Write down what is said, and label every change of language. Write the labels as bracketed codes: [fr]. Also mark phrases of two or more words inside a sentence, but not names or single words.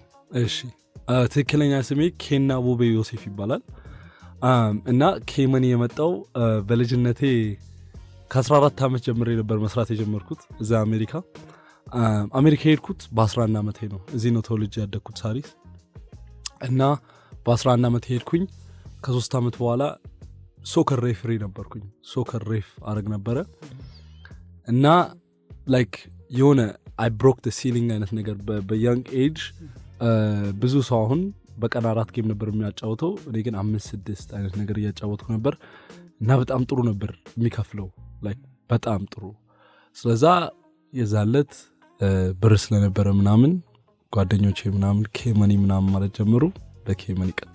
[am] እሺ፣ ትክክለኛ ስሜ ኬና ቦቤ ዮሴፍ ይባላል እና ኬመኒ የመጣው በልጅነቴ ከ14 ዓመት ጀምሬ ነበር መስራት የጀመርኩት እዛ አሜሪካ ሄድኩት በ11 ዓመቴ ነው። እዚህ ነው ተወልጄ ያደግኩት ሳሪስ እና በ11 ዓመቴ ሄድኩኝ። ከ3 ዓመት በኋላ [en] soccer referee [am] ነበርኩኝ። [en] soccer ref [am] አረግ ነበረ እና ላይክ የሆነ [en] I broke the ceiling [am] አይነት ነገር በ [en] young age [am] ብዙ ሰው አሁን በቀን 4 ጌም ነበር የሚያጫወተው፣ እኔ ግን 5-6 አይነት ነገር እያጫወትኩ ነበር እና በጣም ጥሩ ነበር የሚከፍለው ላይክ በጣም ጥሩ። ስለዛ የዛለት ብር ስለነበረ ምናምን ጓደኞቼ ምናምን ኬመኒ ምናምን ማለት ጀመሩ። በኬመኒ ቀጠል።